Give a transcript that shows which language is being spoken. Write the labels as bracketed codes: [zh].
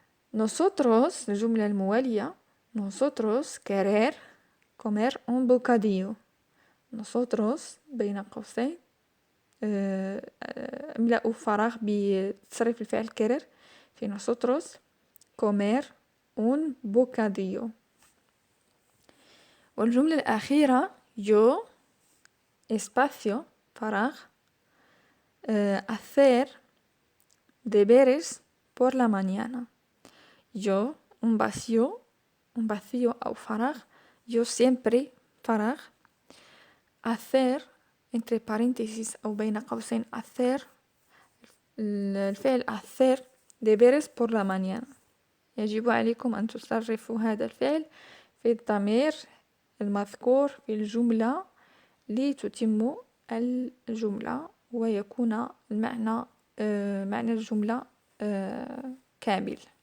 [es] nosotros [ar] الجملة الموالية [es] nosotros querer comer un bocadillo. [ar] nosotros بين قوسين املأوا فراغ بتصريف الفعل querer في [es] nosotros comer un bocadillo. [ar] والجملة الأخيرة [es] yo espacio فراغ hacer deberes por la mañana. yo un vacío أو فراغ yo siempre فراغ hacer entre paréntesis [ar] أو بين قوسين [es] hacer الفعل hacer deberes por la mañana. [ar] يجب عليكم أن تصرفوا هذا الفعل في الضمير المذكور في الجملة لتتموا الجملة ويكون المعنى معنى الجملة كامل.